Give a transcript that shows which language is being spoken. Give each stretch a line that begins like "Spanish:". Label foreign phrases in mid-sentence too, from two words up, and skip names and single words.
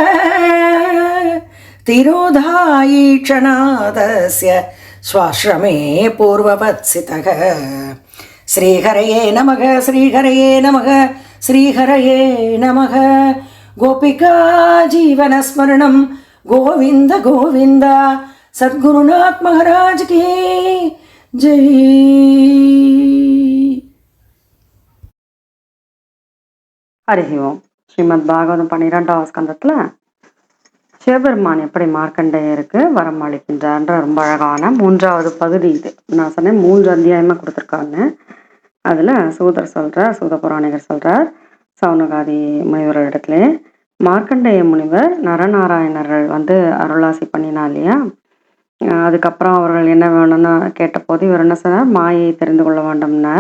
Sanskrit: तिरोधायीक्षणादस्य स्वाश्रमे पूर्ववत्सितः श्रीहरये नमः श्रीहरये नमः श्रीहरये नमः गोपिका जीवनस्मरणं गोविन्द गोविन्द
Hindi: सद्गुरुनाथ महाराज की जय.
Sanskrit: हरि ओम्.
Tamil: ஸ்ரீமத் பாகவதம் 12வது ஸ்கந்தத்துல சிவபெருமான் எப்படி மார்க்கண்டேயருக்கு வரம் அளிக்கின்றார்ன்ற ரொம்ப அழகான 3வது பகுதி இது. நான் சொன்னேன் 3 அத்தியாயமா கொடுத்துருக்காங்க. அதுல சூதர் சொல்றார், சூத புராணிகர் சொல்றார், சவுனகாதி முனிவர் இடத்துல மார்க்கண்டேய முனிவர் நரநாராயணர்கள் அருளாசி பண்ணினா இல்லையா, அதுக்கப்புறம் அவர்கள் என்ன வேணும்னு கேட்டபோது இவர் என்ன சொன்னார், மாயை தெரிந்து கொள்ள வேண்டும்னார்.